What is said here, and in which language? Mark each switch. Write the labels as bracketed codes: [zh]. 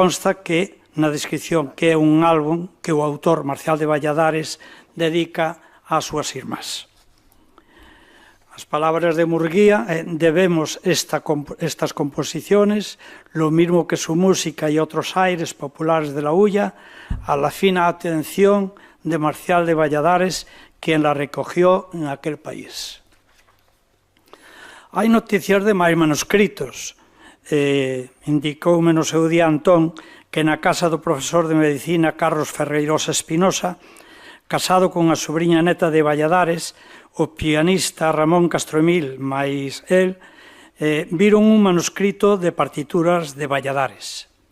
[gl] Consta que na descripción que é un álbum que o autor Marcial de Valladares dedica ás súas irmás. As palabras de Murguía: [es] debemos estas composiciones, lo mismo que su música y otros aires populares de la hulla, a la fina atención de Marcial de Valladares, quien la recogió en aquel país. [gl] Hai noticias de máis manuscritos. Indicoume no seu día Antón que na casa do profesor de Medicina Carlos Ferreirosa Espinosa, casado con a sobrinha neta de Valladares, o pianista Ramón Castroemil, máis el, viron un manuscrito de partituras de Valladares.